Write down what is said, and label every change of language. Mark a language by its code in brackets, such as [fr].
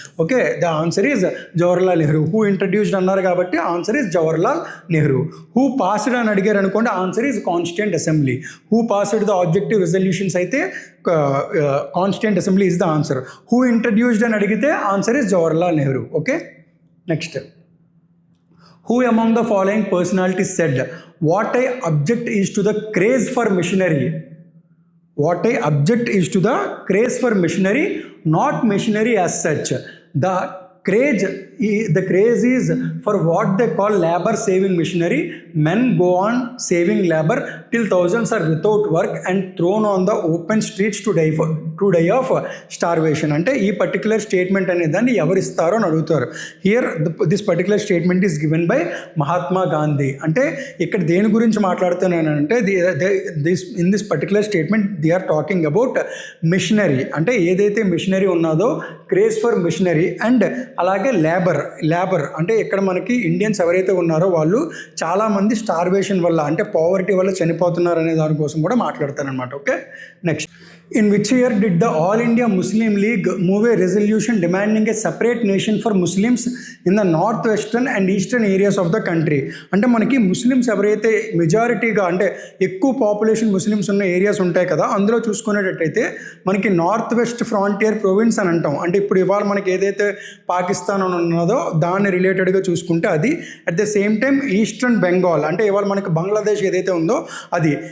[en] Okay, the answer is Jawaharlal Nehru. Who introduced అన్నారు కాబట్టి answer is Jawaharlal Nehru. Who passed అని అడిగారు అనుకోండి, answer is constituent assembly. Who passed the objective resolutions అయితే constituent assembly is the answer. Who introduced అని అడిగితే answer is Jawaharlal Nehru. Okay, next, who among the following personalities said what I object is to the craze for machinery? What I object is to the craze for machinery, not machinery as such. The craze is for what they call labor saving machinery. Men go on saving labor till thousands are without work and thrown on the open streets to die of starvation. [te] అంటే ఈ particular statement అనే దాన్ని ఎవరిస్తారో అని అడుగుతారు. [en] Here this particular statement is given by Mahatma Gandhi. [te] అంటే ఇక్కడ దేని గురించి మాట్లాడుతున్నానంటే [en] In this particular statement they are talking about missionary. [te] అంటే ఏదైతే మిషనరీ ఉన్నదో క్రేజ్ ఫర్ మిషనరీ అండ్ అలాగే లేబర్ అంటే ఇక్కడ మనకి ఇండియన్స్ ఎవరైతే ఉన్నారో వాళ్ళు చాలామంది స్టార్వేషన్ వల్ల అంటే పావర్టీ వల్ల చనిపోతున్నారు అనే దానికోసం కూడా మాట్లాడతారనమాట. [en] Okay, next, in which year did the All India Muslim League move a resolution demanding a separate nation for Muslims in the northwestern and eastern areas of the country? [te] అంటే మనకి Muslims ఎవరైతే మెజారిటీగా అంటే ఎక్కువ పాపులేషన్ ముస్లిమ్స్ ఉన్న areas ఉంటాయి కదా, అందులో చూసుకునేటట్టయితే మనకి నార్త్ వెస్ట్ ఫ్రాంటియర్ ప్రొవిన్స్ అని అంటాం. అంటే ఇప్పుడు ఇవాళ మనకి ఏదైతే పాకిస్తాన్ అని ఉన్నదో దాన్ని రిలేటెడ్గా చూసుకుంటే అది. At the same time eastern Bengal అంటే ఇవాళ మనకి బంగ్లాదేశ్ ఏదైతే ఉందో అది.